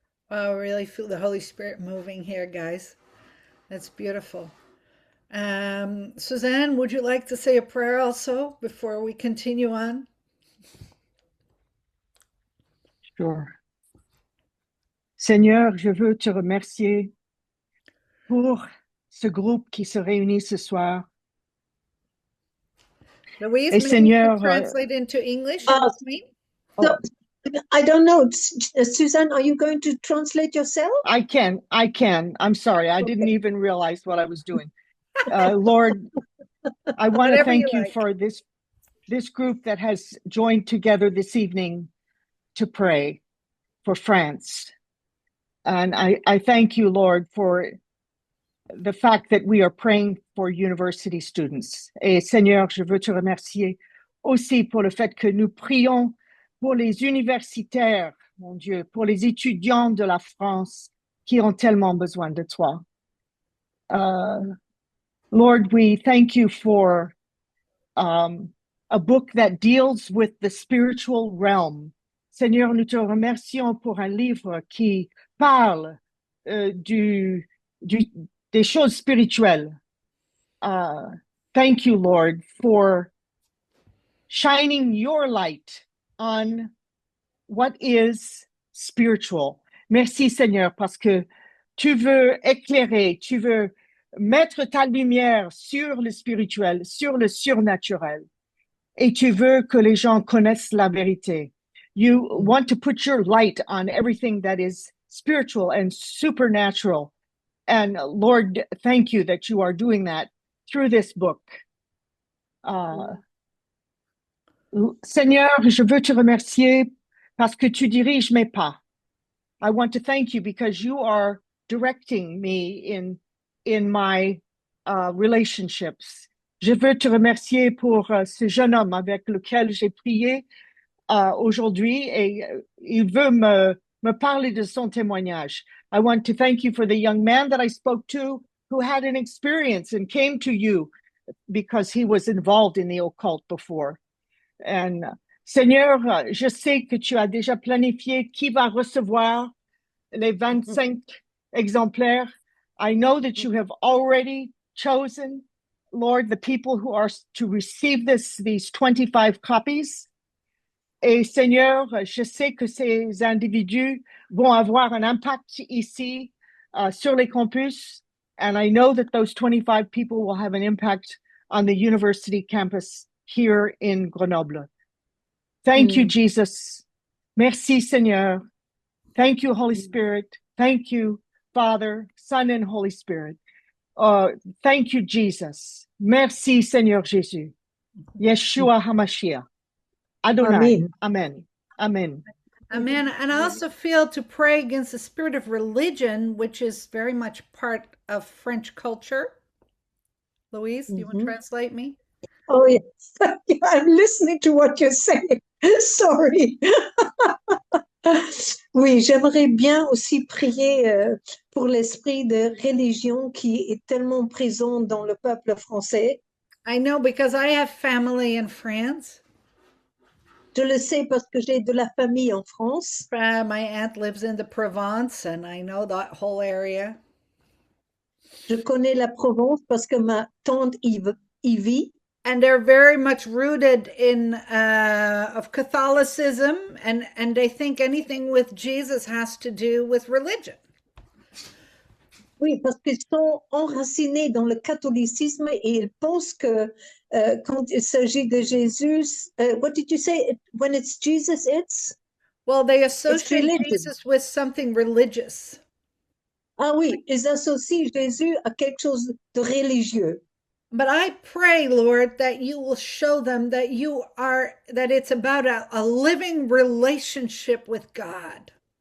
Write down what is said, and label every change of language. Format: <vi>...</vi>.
<en>Wow, I really feel the Holy Spirit moving here, guys. That's beautiful. Suzanne, would you like to say a prayer also before we continue on? Sure.</en> <fr>Seigneur, je veux te remercier pour ce groupe qui se réunit ce soir.</fr> <en>Louise,</en> <fr>Et</fr> <en>maybe</en> <fr>Seigneur,</fr> <en>you can translate into English Uh, in between? So, I don't know. Suzanne, are you going to translate yourself? I can. I'm sorry. I didn't even realize what I was doing. Lord, I want to Whatever thank you you like. for this group that has joined together this evening to pray for France. And I thank you, Lord, for the fact that we are praying for university students.</en> <fr>Et Seigneur, je veux te remercier aussi pour le fait que nous prions pour les universitaires, mon Dieu, pour les étudiants de la France qui ont tellement besoin de toi.</fr> <en>Lord, we thank you for a book that deals with the spiritual realm.</en> <fr>Seigneur, nous te remercions pour un livre qui parle des choses spirituelles.</fr> <en>Thank you, Lord, for shining your light on what is spiritual.</en> <fr>Merci, Seigneur, parce que tu veux éclairer, tu veux mettre ta lumière sur le spirituel, sur le surnaturel. Et tu veux que les gens connaissent la vérité.</fr> <en>You want to put your light on everything that is spiritual and supernatural. And Lord, thank you that you are doing that through this book.</en> <fr>Seigneur, je veux te remercier parce que tu diriges mes pas.</fr> <en>I want to thank you because you are directing me in my relationships.</en> <fr>Je veux te remercier pour ce jeune homme avec lequel j'ai prié aujourd'hui et il veut me parler de son témoignage.</fr> <en>I want to thank you for the young man that I spoke to who had an experience and came to you because he was involved in the occult before.</en> <fr>And Seigneur, je sais que tu as déjà planifié qui va recevoir les 25 exemplaires.</fr> <en>I know that you have already chosen, Lord, the people who are to receive these 25 copies.</en> <fr>Et Seigneur, je sais que ces individus vont avoir un impact ici sur les campus.</fr> <en>And I know that those 25 people will have an impact on the university campus here in Grenoble. Thank you, Jesus.</en> <fr>Merci, Seigneur.</fr> <en>Thank you, Holy Spirit. Thank you, Father, Son, and Holy Spirit. Thank you, Jesus.</en> <fr>Merci, Seigneur Jésus. Yeshua HaMashiach. Adonai.</fr> <en>Amen. Amen. Amen. And I also feel to pray against the spirit of religion, which is very much part of French culture. Louise, do you want to translate me? Oh, yes. I'm listening to what you're saying. Sorry.</en> <fr>Oui, j'aimerais bien aussi prier pour l'esprit de religion qui est tellement présent dans le peuple français.</fr> <en>I know because I have family in France.</en> <fr>Je le sais parce que j'ai de la famille en France.</fr> <en>My aunt lives in the Provence, and I know that whole area.</en> <fr>Je connais la Provence parce que ma tante y vit.</fr> <en>And they're very much rooted in of Catholicism, and they think anything with Jesus has to do with religion.</en> <fr>Oui, parce qu'ils sont enracinés dans le catholicisme et ils pensent que quand il s'agit de Jésus,</fr> <en>what did you say? When it's Jesus, it's? Well, they associate religion. Jesus with something religious.</en> <fr>Ah oui, ils associent Jésus à quelque chose de religieux.</fr> <en>But I pray, Lord, that you will show them that that it's about a living relationship with God.</en>